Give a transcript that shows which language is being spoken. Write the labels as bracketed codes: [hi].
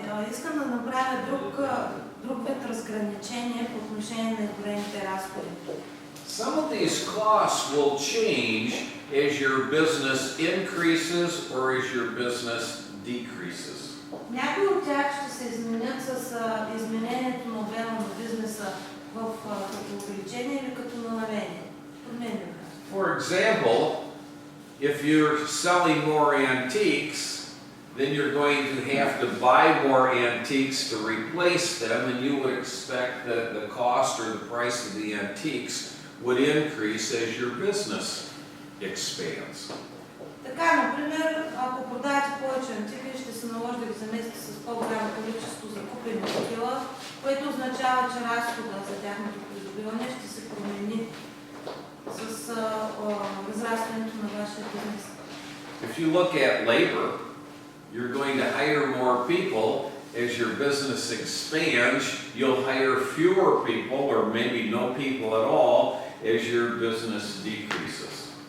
[bg] Искам да направя друг вид разграничение по отношение на големите разходи. [en] Some of these costs will change as your business increases or as your business decreases. [bg] Някои от тях ще се изменят с изменението на обема на бизнеса като увеличение или като намаление. [en] For example, if you're selling more antiques, then you're going to have to buy more antiques to replace them, and you would expect that the cost or the price of the antiques would increase as your business expands. [bg] Така, например, ако продавате повече антики, ще се наложи да ги заместите с по-голямо количество закупени такива, което означава, че разхода за тяхното придобиване ще се промени с разрастването на вашия бизнес. [en] If you look at labor, you're going to hire more people. As your business expands, you'll hire fewer people or maybe no people at all as your business decreases.